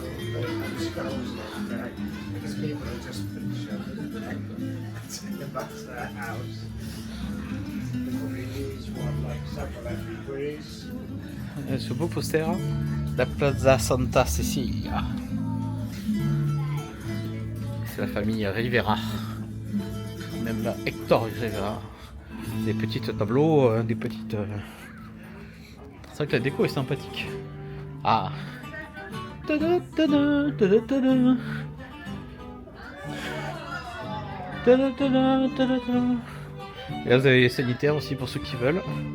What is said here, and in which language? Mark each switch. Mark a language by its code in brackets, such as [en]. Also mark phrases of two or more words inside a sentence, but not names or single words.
[fr] Ce beau poster, la Plaza Santa Cecilia. C'est la famille Rivera. Même là, Héctor Rivera. Des petits tableaux, des petites C'est vrai que la déco est sympathique. Ah. Tada, tada, tada, tada. Tada, tada, tada, tada. Et là vous avez les sanitaires aussi pour ceux qui veulent.